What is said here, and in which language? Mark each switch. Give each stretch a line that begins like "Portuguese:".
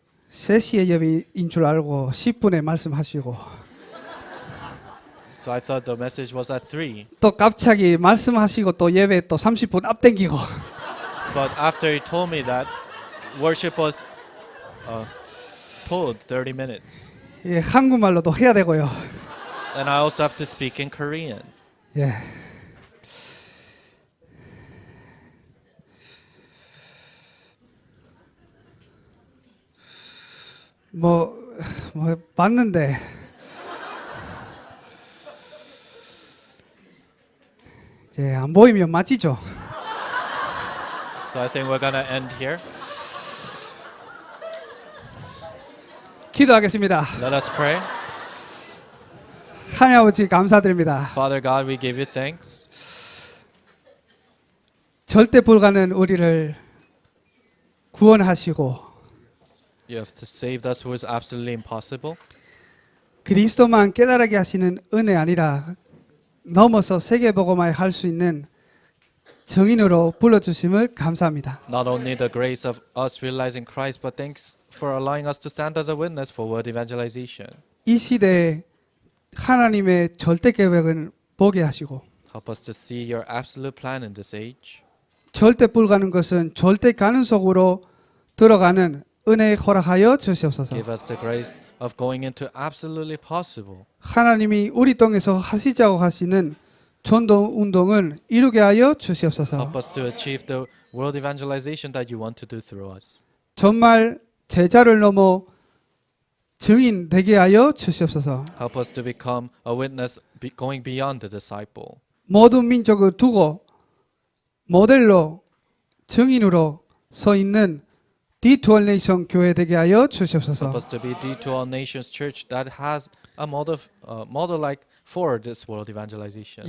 Korean: 3시에 예배인 줄 알고 10분에 말씀하시고
English: So I thought the message was at 3.
Korean: 또 갑자기 말씀하시고 또 예배 또 30분 앞당기고
English: But after he told me that, worship was pulled 30 minutes.
Korean: 예, 한국말로도 해야 되고요.
English: And I also have to speak in Korean.
Korean: 예. 뭐 봤는데 예, 안 보이면 맞지죠.
English: So I think we're going to end here.
Korean: 기도하겠습니다.
English: Let us pray.
Korean: 하나님 아버지 감사드립니다.
English: Father God, we give you thanks.
Korean: 절대 불가능 우리를 구원하시고
English: You have saved us who is absolutely impossible.
Korean: 그리스도만 깨달게 하시는 은혜 아니라 넘어서 세계복음화에 할 수 있는 증인으로 불러주심을 감사합니다.
English: Not only the grace of us realizing Christ, but thanks for allowing us to stand as a witness for world evangelization.
Korean: 이 시대에 하나님의 절대 계획을 보게 하시고
English: Help us to see your absolute plan in this age.
Korean: 절대 불가능 것은 절대 가능 속으로 들어가는 은혜 허락하여 주시옵소서.
English: Give us the grace of going into absolutely possible.
Korean: 하나님이 우리 땅에서 하시자고 하시는 전도 운동을 이루게 하여 주시옵소서.
English: Help us to achieve the world evangelization that you want to do through us.
Korean: 정말 제자를 넘어 증인 되게 하여 주시옵소서.
English: Help us to become a witness going beyond the disciple.
Korean: 모든 민족을 두고 모델로 증인으로 서 있는 D2All Nation 교회 되게 하여 주시옵소서.
English: Help us to be D2All Nations Church that has a model like for this world evangelization.